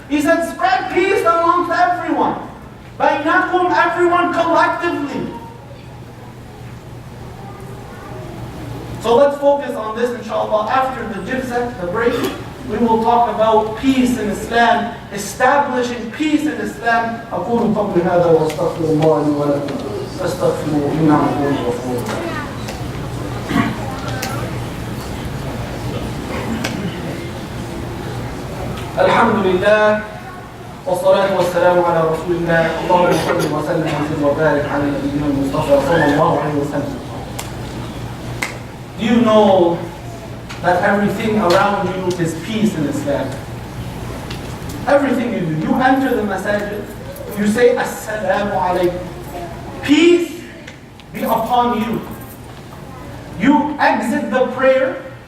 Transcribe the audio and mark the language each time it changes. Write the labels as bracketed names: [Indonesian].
[English] He said, spread peace amongst everyone. Baynakum, everyone collectively. So let's focus on this, inshallah. After the jilsa, the break, we will talk about peace in Islam, establishing peace in Islam. [Arabic] أقول قولي هذا وأستغفر الله لي ولكم فاستغفروه إنه هو الغفور الرحيم. الحمد لله والصلاة والسلام على رسول الله. اللهم صل وسلم وبارك على نبينا المصطفى صلى الله عليه وسلم. [English] Do you know that everything around you is peace in Islam? Everything you do. You enter the masajid, you say Assalamu alaikum. Peace be upon you. You exit the prayer.